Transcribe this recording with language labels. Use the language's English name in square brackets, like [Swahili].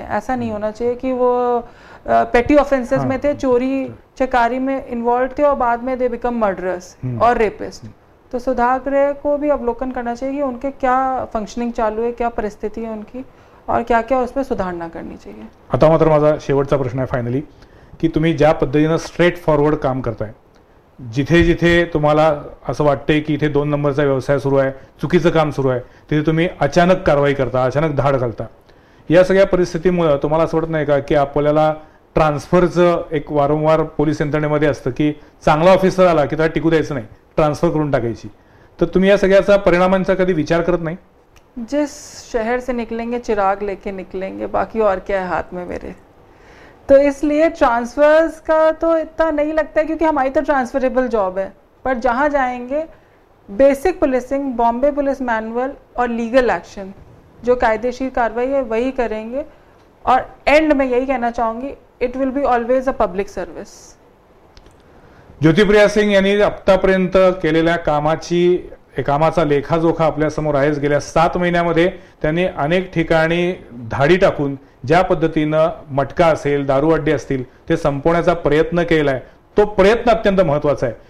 [Hindi] ऐसा नहीं होना चाहिए कि वो पेटी ऑफेंसेस में थे, चोरी चकारी में इन्वॉल्व थे और बाद में [English] they become murderers [Hindi] और रेपिस्ट। तो सुधार गृह को भी अवलोकन करना चाहिए कि उनके क्या फंक्शनिंग चालू है, क्या परिस्थिति है उनकी, और क्या क्या उसमें सुधारणा करनी चाहिए। [Marathi] आता मात्र माझा शेवटचा प्रश्न आहे फायनली, की तुम्ही ज्या पद्धतीनं स्ट्रेट फॉरवर्ड काम करताय, जिथे जिथे तुम्हाला असं वाटतंय की इथे 2 नंबरचा व्यवसाय सुरू आहे, चुकीचं काम सुरू आहे, तिथे तुम्ही अचानक कारवाई करता, अचानक धाड घालता, या सगळ्या परिस्थितीमुळे तुम्हाला असं वाटत नाही का की आपल्याला ट्रान्सफरचं एक वारंवार पोलीस यंत्रणेमध्ये असतं की चांगला ऑफिसर आला की त्याला टिकू द्यायचं नाही, ट्रान्सफर करून टाकायची, तर तुम्ही या सगळ्याचा परिणामांचा कधी विचार करत नाही? [Hindi] जिस शहर से निकलेंगे चिराग लेके निकलेंगे, बाकी और क्या है हाथ में मेरे। तो इसलिए ट्रांसफर्स का तो इतना नहीं लगता है, क्योंकि हमारी तो ट्रांसफरेबल जॉब है, पर जहाँ जाएंगे basic policing, Bombay police manual और लीगल एक्शन, जो कायदेशीर कार्रवाई है वही करेंगे। और एंड में यही कहना चाहूँगी, [English] It will be always a public service. [Marathi] Jyotipriya Singh यांनी आतापर्यंत केलेल्या कामाचा लेखाजोखा आपल्यासमोर आहेच। गेल्या 7 महिन्यामध्ये त्यांनी अनेक ठिकाणी धाडी टाकून ज्या पद्धतीनं मटका असेल, दारूअड्डे असतील ते संपवण्याचा प्रयत्न केलाय, तो प्रयत्न अत्यंत महत्वाचा आहे।